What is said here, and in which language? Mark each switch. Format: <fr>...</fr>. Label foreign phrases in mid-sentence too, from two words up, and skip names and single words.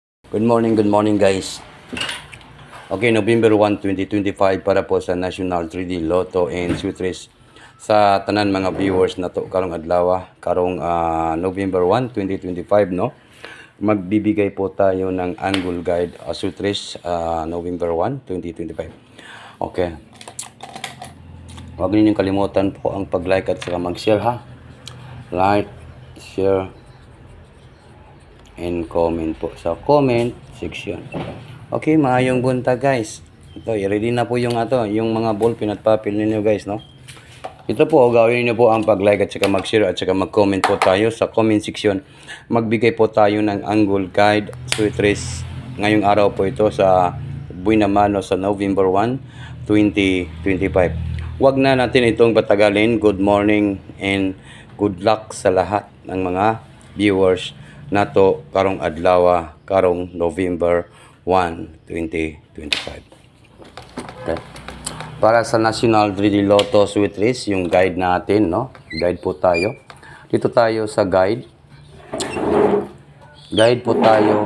<en>Good morning guys.</en> <tl>Okay, November 1, 2025 para po sa National 3D Lotto and Sweet Race</tl> <ceb>sa tanan mga viewers na to karong adlaw, karong November 1, 2025 no.</ceb> <tl>Magbibigay po tayo ng</tl> <en>angle guide</en> <tl>Sweet Race November 1, 2025. Okay. Huwag ninyong kalimutan po ang pag-like at saka mag-share ha.</tl> <en>Like, share, and comment</en> <tl>po sa</tl> <en>comment section.</en> <tl>Okay,</tl> <ceb>maayong buntag</ceb> <tl>guys. Ito, i-ready na po yung mga</tl> <en>ball pin</en> <tl>at papel ninyo guys, no? Ito po, gawin niyo po ang pag-like at saka mag-share at saka mag-comment po tayo sa</tl> <en>comment section.</en> <tl>Magbigay po tayo ng</tl> <en>angle guide</en> <tl>Sweet Race ngayong araw po ito sa Buena Mano sa November 1, 2025. Huwag na natin itong patagalin.</tl> <en>Good morning and good luck</en> <tl>sa lahat ng mga viewers</tl> <ceb>nato karong adlaw, karong November 1, 2025.</ceb> <tl>Okay. Para sa National 3D Lotto Sweet Race, yung guide natin, no? Guide po tayo. Dito tayo sa guide. Guide po tayo.</tl>